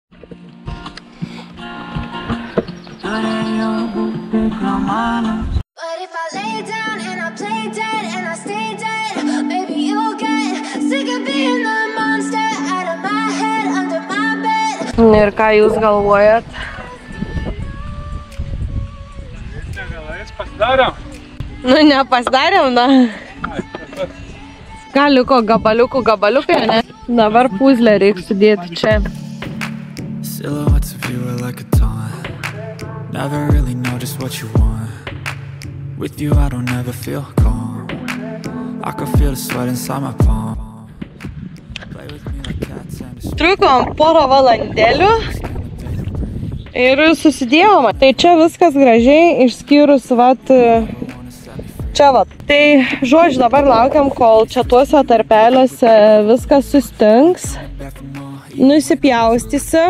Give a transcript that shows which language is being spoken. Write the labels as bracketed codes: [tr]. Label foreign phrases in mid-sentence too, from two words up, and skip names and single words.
[lt] Ir ką jūs galvojat? Pasidarėm? Nu, nepasidarėm, da. Ką liko gabaliukai, ne? Dabar puzlę reikia sudėti čia. [en] Silhouettes of you are like a taunt. Never really know just what you want. With you I don't ever feel calm. I can feel the sweat inside my palm. Play with me like cats and a [lt] Trukom porą valandėlių. Ir susidėjom. Tai čia viskas gražiai, išskyrus, vat, čia, vat. Tai, žodžiu, dabar laukiam, kol čia tuose tarpeliuose viskas sustings. Nusipjaustysim.